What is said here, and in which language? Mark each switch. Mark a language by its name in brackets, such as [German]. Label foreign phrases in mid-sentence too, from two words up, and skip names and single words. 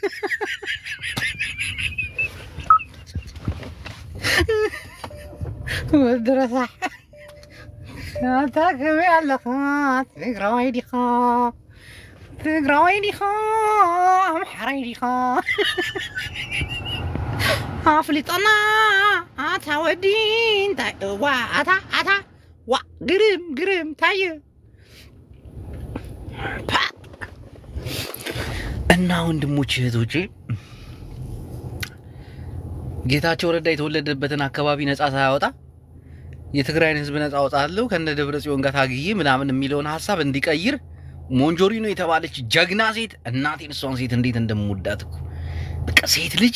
[Tigrinya] ወድረሳሕ አንተ ከመይ ኣለኻ ትግራዋይ ዲኻ አምሐራይ ዲኻ አፍሊጦና አታ ወዲን ዋ አታ ዋ ግርም ታየ [Amharic] እና ወንድሞች እህቶቼ ጌታቸው ረዳ የተወለደበትን አካባቢ ነፃ ሳያወጣ የትግራይን ህዝብ ነፃ አወጣለሁ ከነ ደብረጽዮን ጋር ታግዬ ምናምን የሚለውን ሐሳብ እንዲቀይር ሞንጆሪኖ የተባለች ጀግና ሴት እናቴን እሷን ሴት እንዴት እንደምወዳት እኮ በቃ ሴት ልጅ